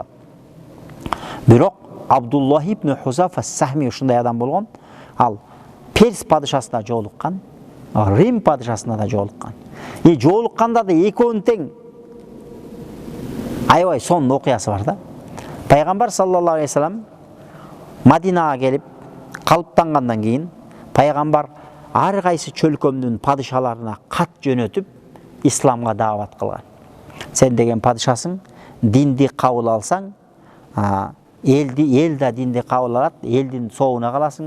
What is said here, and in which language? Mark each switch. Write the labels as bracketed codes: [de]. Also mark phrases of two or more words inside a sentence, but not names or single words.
[ky] Бирок Абдуллах ибн Хузафа Сахми ушундай адам болгон. Ал Перс падышасына жолуккан, Рим падышасына да жолуккан. Жолукканда да экөөнүн тең аябай сонун окуясы бар да. Пайгамбар [ar] صلى الله عليه وسلم [ky] Мадинага келип калыптангандан кийин пайгамбар ар кайсы чөлкөмдүн падышаларына кат жөнөтүп исламга даават кылган. Сен деген падышасың, динди кабыл алсаң, эл да динди кабыл алат, элдин соогуна каласың.